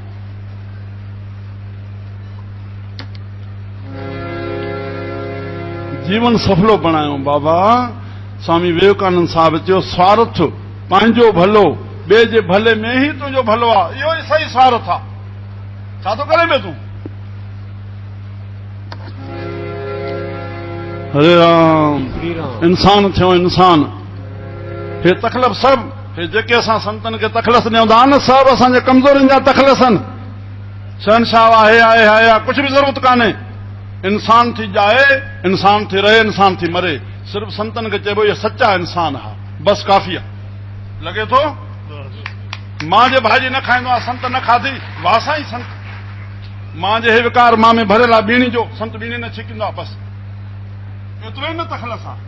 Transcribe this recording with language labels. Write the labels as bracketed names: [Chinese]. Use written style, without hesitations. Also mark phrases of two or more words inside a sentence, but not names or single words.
[Sindhi] जीवन सफलो बणायो बाबा। स्वामी विवेकानंद साहिब चयो, स्वार्थ पंहिंजो भलो, ॿिए जे भले में ई तुंहिंजो भलो आहे, इहो ई सही स्वार्थ आहे। छा थो करे तूं। हरे राम। इंसान थियो इंसान। हे तकलीफ़ सभु, हे जेके असां संतनि खे तखलस ॾियूं था न, सभु असांजे कमज़ोरियुनि जा तखलस आहिनि। शहनशाह आहे, आहे, कुझु बि ज़रूरत कान्हे। इंसान थी जाए, इंसान थी रहे, इंसान थी मरे। सिर्फ़ु संतनि खे चइबो इहो सचा इंसान आहे, बसि काफ़ी आहे। लॻे थो मां जे भाॼी न खाईंदो आहे, संत न खाधी, वाह साईं संत। मां जे हे विकार मां में भरियल आहे बीणी जो, संत बीणी न छिकींदो आहे, बसि एतिरो ई न तखलस आहे।